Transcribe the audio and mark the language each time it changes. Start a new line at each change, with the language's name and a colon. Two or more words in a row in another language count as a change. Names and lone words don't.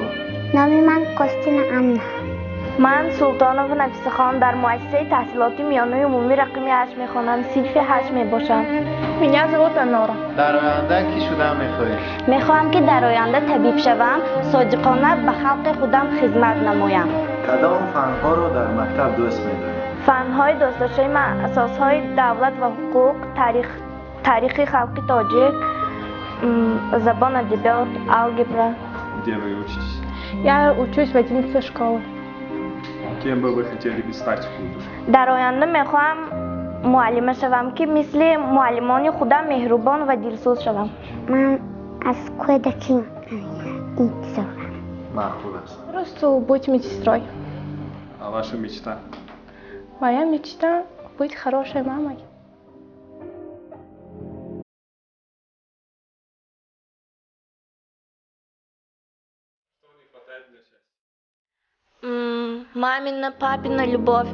Tajik: نام من قسطین امنه. من سلطانова نفیسه خان در مؤسسه تحصیلاتی میانه عمومی رقمی 8 میخوانم. صنف 8 میباشم.
Russian: меня зовут Анора.
Tajik: در آینده کی شدن میخواهی؟ میخواهم که در آینده طبیب شوم، صادقانه به خلق خودم خدمت نمایم. کدام فنها رو در مکتب دوست میداری؟ فنهای دوست داشته من اساسهای دولت و حقوق، تاریخ خلق تاجیک، زبان ادبیات، алгебра.
Russian: Где вы учитесь? Я учусь в 11 школе. Кем бы вы хотели бы стать в будущем?
Tajik: در آینده میخواهم معلمه شوم که مثل معلمان خودم مهربان و دلسوز شوم. من از کودکی انتظارم. معقول است.
Russian: Просто быть медсестрой. А ваша мечта? Моя мечта быть хорошей мамой. Мамина, папина любовь.